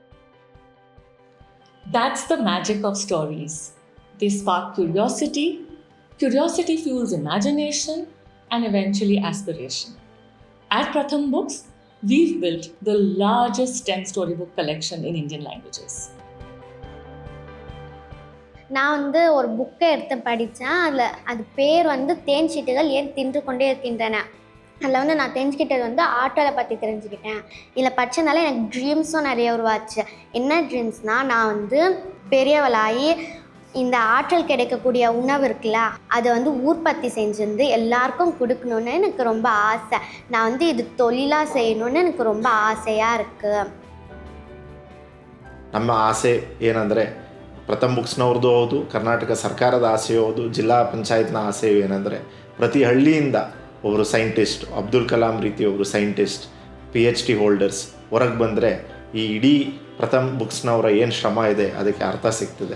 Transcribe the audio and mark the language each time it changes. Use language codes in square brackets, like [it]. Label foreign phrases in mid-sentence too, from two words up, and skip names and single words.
[en] That's the magic of stories. They spark curiosity, curiosity fuels imagination, and eventually aspiration. At Pratham Books, we've built the largest STEM storybook collection in Indian languages. [ta] நான் வந்து ஒரு புக்கை எடுத்து படித்தேன். அது பேர் வந்து தேன் சீட்டுகள் ஏன் தின்று கொண்டே இருக்கின்றன. அதில் வந்து நான் தெரிஞ்சுக்கிட்டது வந்து ஆற்றலை பற்றி தெரிஞ்சுக்கிட்டேன். இதில் படித்ததுனால எனக்கு ட்ரீம்ஸும் நிறைய உருவாச்சு. என்ன ட்ரீம்ஸ்னால், நான் வந்து பெரியவளாகி இந்த ஆற்றல் கிடைக்கக்கூடிய உணவு இருக்குல்ல, அதை வந்து உற்பத்தி செஞ்சுருந்து எல்லாருக்கும் கொடுக்கணுன்னு எனக்கு ரொம்ப ஆசை. நான் வந்து இது தொழிலாக செய்யணுன்னு எனக்கு ரொம்ப ஆசையாக இருக்குது. [kn] ನಮ್ಮ ಆಸೆ ಏನಂದರೆ ಪ್ರಥಮ್ ಬುಕ್ಸ್ನವ್ರದ್ದು ಹೌದು, ಕರ್ನಾಟಕ ಸರ್ಕಾರದ ಆಸೆಯೂ ಹೌದು, ಜಿಲ್ಲಾ ಪಂಚಾಯತ್ನ ಆಸೆಯು ಏನಂದರೆ ಪ್ರತಿ ಹಳ್ಳಿಯಿಂದ ಒಬ್ಬರು ಸೈಂಟಿಸ್ಟ್, ಅಬ್ದುಲ್ ಕಲಾಂ ರೀತಿ ಒಬ್ಬರು ಸೈಂಟಿಸ್ಟ್, [en] PhD holders [kn] ಹೊರಗೆ ಬಂದರೆ ಈ ಇಡೀ ಪ್ರಥಮ್ ಬುಕ್ಸ್ನವರ ಏನು ಶ್ರಮ ಇದೆ ಅದಕ್ಕೆ ಅರ್ಥ ಸಿಗ್ತದೆ.